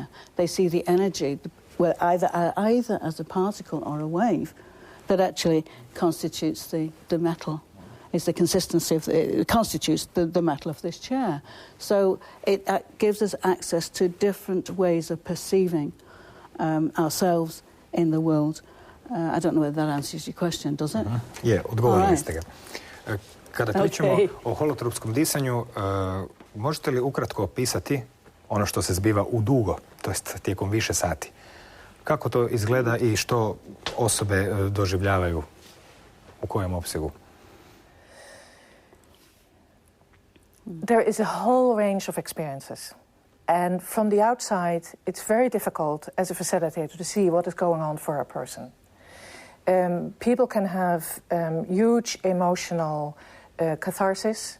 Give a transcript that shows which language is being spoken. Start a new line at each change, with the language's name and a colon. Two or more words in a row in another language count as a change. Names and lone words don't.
English: They see the energy, either as a particle or a wave, that actually constitutes the metal. Is the consistency of it constitutes the metal of this chair. So it gives us access to different ways of perceiving ourselves in the world. I don't know whether that answers your question, does it?
Croatian: Je, odgovorili ste ga. Kada pričamo o holotropskom disanju, možete li ukratko opisati ono što se zbiva u dugo, to jest tijekom više sati? Kako to izgleda i što osobe doživljavaju, u kojem opsegu?
English: There is a whole range of experiences. And from the outside, it's very difficult as a facilitator to see what is going on for a person. People can have huge emotional catharsis.